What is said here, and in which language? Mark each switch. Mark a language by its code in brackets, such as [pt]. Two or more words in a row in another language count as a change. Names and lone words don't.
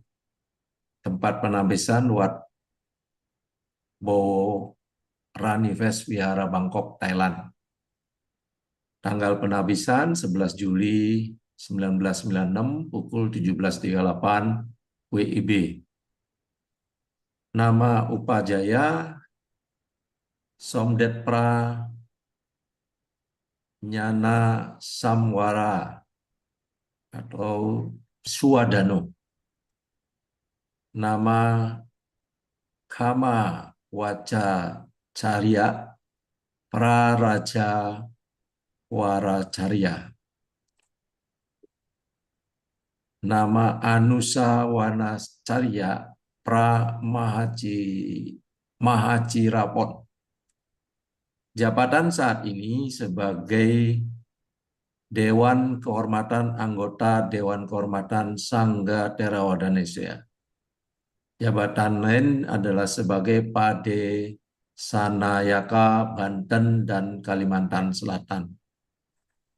[id] Tempat penabisan Wat Bo Ranives Wihara Bangkok, Thailand. Tanggal penabisan 11 Juli 1996 pukul 17.38 WIB. Nama Upajaya Somdet Pra Nyana Samwara atau Suwadano. Nama Kama Waca Carya Praraja Waracarya. Nama Anusa Wanacarya Mahacirapot. Jabatan saat ini sebagai Dewan Kehormatan Anggota Dewan Kehormatan Sangga Theravada Indonesia. Jabatan lain adalah sebagai Pade Sanayaka Banten dan Kalimantan Selatan.